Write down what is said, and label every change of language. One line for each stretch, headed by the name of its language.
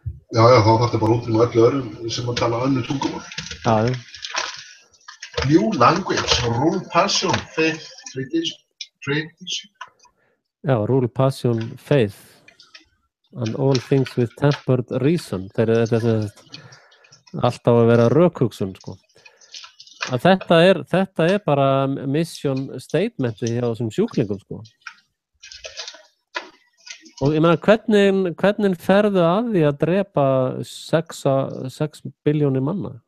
Icelandic: Já, þá þarf þetta bara út með öllu öðrum sem að tala önnur tungumál. Já.
English: New language, rule, passion, faith, tradition. Já, rule, passion, faith and all things with tempered reason.
Icelandic: Þetta er alltaf að vera rökhugsun, sko. Að þetta er bara mission statementi hjá þessum sjúklingum, sko. Og ég meina, hvernig ferðu að því að drepa 6 billjónir manna?